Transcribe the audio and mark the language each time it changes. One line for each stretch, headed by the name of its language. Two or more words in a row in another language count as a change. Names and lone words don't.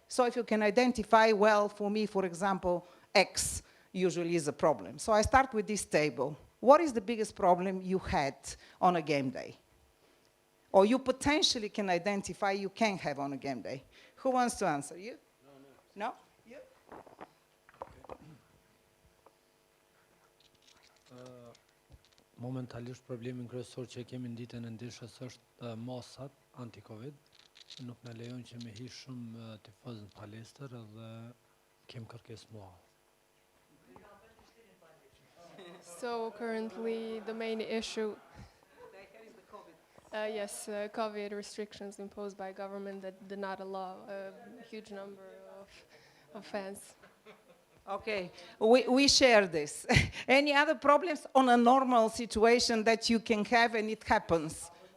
English: So if you can identify, well, for me, for example, X usually is a problem. So I start with this table. What is the biggest problem you had on a game day? Or you potentially can identify you can have on a game day? Who wants to answer? You? No? No?
Albanian: Momentalisht problemin kryesor që kemi në ditën e ndeshjes është masat anti-Covid. Nuk na lejon që me hi shumë tifozë në palestër dhe kem kërkesë mua.
English: So currently the main issue, yes, COVID restrictions imposed by government that did not allow a huge number of fans. Okay, we share this. Any other problems on a normal situation that you can have and it happens?